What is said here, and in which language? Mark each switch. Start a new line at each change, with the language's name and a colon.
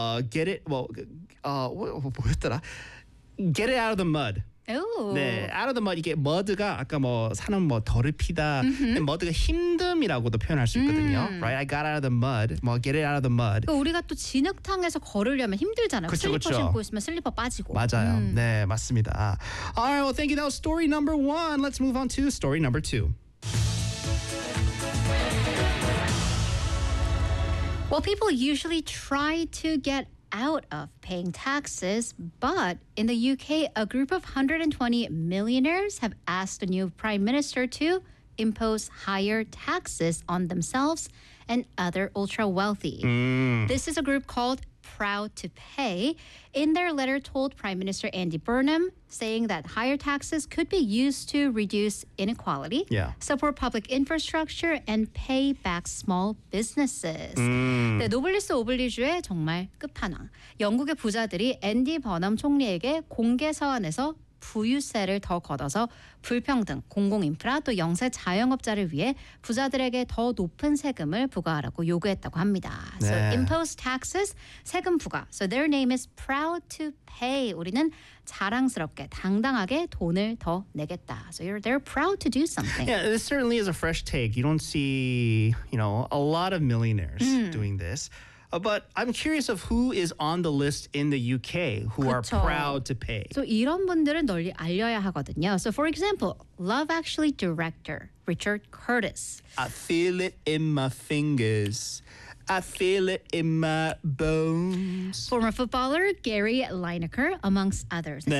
English: Get it. 뭐였더라? Get it out of the mud. Ooh.
Korean: 네, out of the mud 이게 mud가 아까 뭐 산은 뭐 더럽히다, mud가 힘듦이라고도 표현할 수 있거든요.
English: Right, I got out of the mud. 뭐 get it out of the mud.
Korean: 그러니까 우리가 또 진흙탕에서 걸으려면 힘들잖아요. 그쵸, 슬리퍼 그쵸. 신고 있으면 슬리퍼 빠지고. 맞아요. 네, 맞습니다.
English: All right, well, thank you. That was story number one. Let's move on to story number two. Well, people usually try to get out of paying taxes, but in the UK, a group of 120 millionaires have asked the new prime minister to impose higher taxes on themselves and other ultra wealthy. This is a group called Proud to Pay. In their letter told Prime Minister Andy Burnham, saying that higher taxes could be used to reduce inequality, support public infrastructure, and pay back small businesses.
Korean: 네, 노블리스 오블리주의 정말 끝판왕. 영국의 부자들이 앤디 버넘 총리에게 공개 서한에서 부유세를 더 걷어서 불평등, 공공 인프라 또 영세 자영업자를 위해 부자들에게 더 높은 세금을 부과하라고 요구했다고 합니다. 네.
English: So impose taxes, 세금 부과. So their name is proud to pay.
Korean: 우리는 자랑스럽게, 당당하게 돈을 더 내겠다.
English: So they're proud to do something. Yeah, this certainly is a fresh take. You don't see, you know, a lot of millionaires doing this. But I'm curious of who is on the list in the UK who
Korean: 그쵸.
English: are proud to pay.
Korean: So 이런 분들은 널리 알려야 하거든요.
English: So for example, Love Actually director Richard Curtis. I feel it in my fingers. I feel it in my bones. Former footballer Gary Lineker, amongst others. 네.